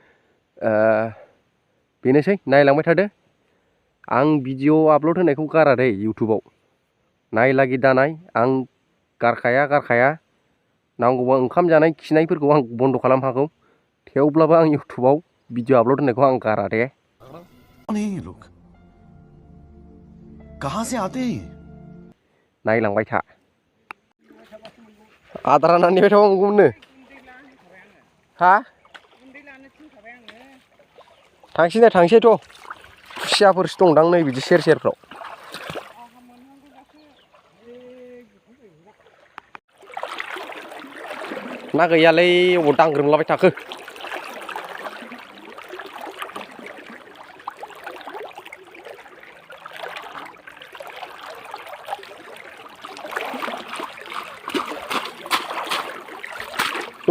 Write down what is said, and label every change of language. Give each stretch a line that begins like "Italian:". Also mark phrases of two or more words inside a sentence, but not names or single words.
Bodo: बेनोसै नायलांबाय थादो आं भिडिअ आपल'ड होनायखौ गारा दे इउटुबाव नायलागि दानाय आं गारखाया नांगौबा ओंखाम जानाय खिनायफोरखौ आं बन्द' खालामनो हागौ थेवब्लाबो आं इउटुबाव भिडिअ आपल'ड होनायखौ आं गारा दे
Hindi: कौन है ये लोग कहां से आते हैं
Bodo: नायलांबाय था आदारा नेबाय थाबांगौमोननो हा थांसैथ' खुसियाफोरसो दंदां नै बिदि सेरफ्राव ना गैयालै अबाव दांग्रोमलाबाय थाखो दङ